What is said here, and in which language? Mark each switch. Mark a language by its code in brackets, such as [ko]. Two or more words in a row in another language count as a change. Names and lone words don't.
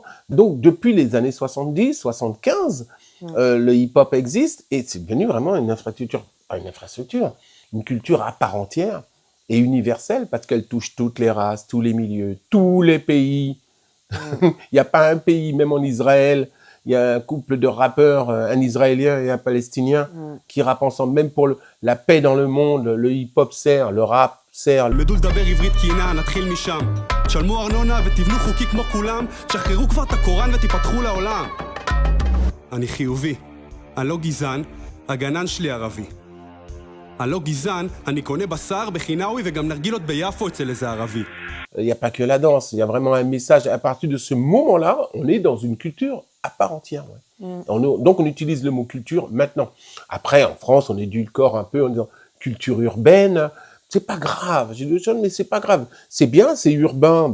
[fr] Donc, depuis les années 70, 75, le hip-hop existe, et c'est devenu vraiment une infrastructure, pas une infrastructure, une culture à part entière, et universelle, parce qu'elle touche toutes les races, tous les milieux, tous les pays. Il n'y a pas un pays, même en Israël, il y a un couple de rappeurs, un Israélien et un Palestinien, qui rappent ensemble, même pour la paix dans le monde. Le hip-hop sert, le rap sert. [he] תלמדו לדבר עברית תקינה, נתחיל משם. תשלמו ארנונה ותבנו חוקי כמו כולם, תשחררו כבר את הקוראן ותיפתחו לעולם. אני חיובי, אני לא גזען, הגנן שלי ערבי. אני לא גזען, אני קונה בשר בחינאווי וגם נרגילות ביפו אצל איזה ערבי. [fr] Il n'y a pas que la danse, il y a vraiment un message. À partir de ce moment-là, on est dans une culture à part entière. Ouais. Donc on utilise le mot culture maintenant. Après, en France, on édulcore un peu en disant culture urbaine. C'est pas grave, j'ai deux jeunes, mais c'est pas grave. C'est bien, c'est urbain.